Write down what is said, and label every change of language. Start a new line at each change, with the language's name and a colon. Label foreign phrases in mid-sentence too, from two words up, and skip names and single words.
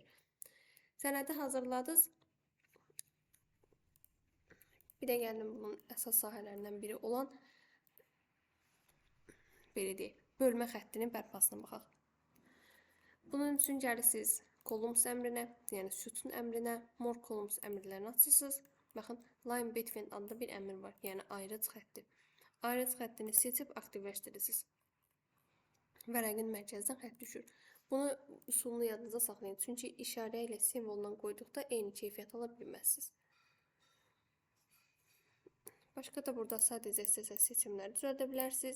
Azerbaijani: Sənədi hazırladınız. Bir də gəlin bunun əsas sahələrindən biri olan belə deyək, bölmə xəttinin bərpasına baxaq. Bunun üçün gəlirsiniz columns əmrinə, yəni sütun əmrinə,
English: more columns
Azerbaijani: əmrlərini açırsınız. Baxın,
English: line between
Azerbaijani: adlı bir əmr var, yəni ayrıc xətti. Ayrıc xəttini seçib aktivləşdirirsiniz. Vərəqin mərkəzindən xətt düşür. Bunu üsulunu yadınıza saxlayın, çünki işarə ilə simvoldan qoyduqda eyni keyfiyyət ala bilməzsiniz. Başqa da burada sadəcə istəsəz seçimləri düzəldə bilərsiniz.